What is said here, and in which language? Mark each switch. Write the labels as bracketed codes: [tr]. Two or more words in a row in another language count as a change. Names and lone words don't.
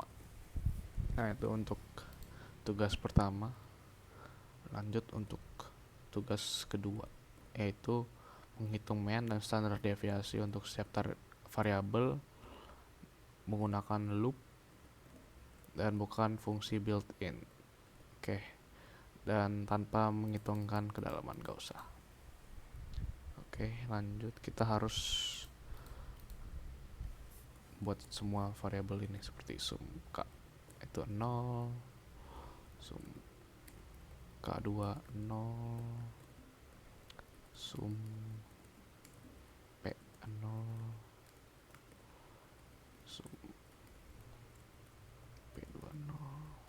[id] Nah, itu untuk tugas pertama. Lanjut untuk tugas kedua, yaitu menghitung mean dan standar deviasi untuk setiap variabel menggunakan loop dan bukan fungsi built-in. Oke. Dan tanpa menghitungkan kedalaman, gak usah. Oke, lanjut. Kita harus buat semua variabel ini seperti sum K itu 0, sum K2 0, sum P 0, sum P2 0,